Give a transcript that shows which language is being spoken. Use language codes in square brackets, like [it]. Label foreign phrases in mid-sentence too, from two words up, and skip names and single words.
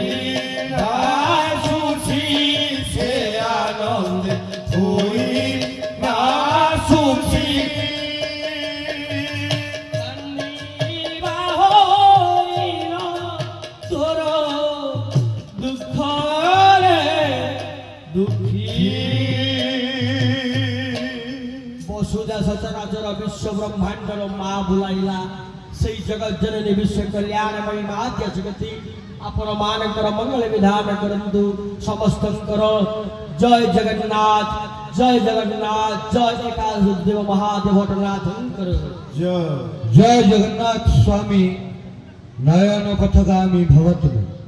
[or] ନା ସୁଖୀ ସେ ଆନନ୍ଦେ ହଇ ନା ସୁଖୀ ତୋର ଦୁଃଖ ରେ ଦୁଃଖୀ ବସୁଧା ସଚରାଚର ବିଶ୍ୱ ବ୍ରହ୍ମାଣ୍ଡର ମା ବୁଲାଇଲା ସେଇ ଜଗତ ଜନନୀ ବିଶ୍ୱ କଲ୍ୟାଣମୟୀ ମା ଜଗତି ଆପଣ ମାନଙ୍କର ମଙ୍ଗଳ ବିଧାନ କରନ୍ତୁ ସମସ୍ତଙ୍କର ଜୟ ଜଗନ୍ନାଥ ଜୟ ଏକାଦଶ ଦେବ ମହାଦେବ ଭଟନାଥଙ୍କର জয় [sa] জয় জগন্নাথ স্বামী নয়ন পথগামী ভবতু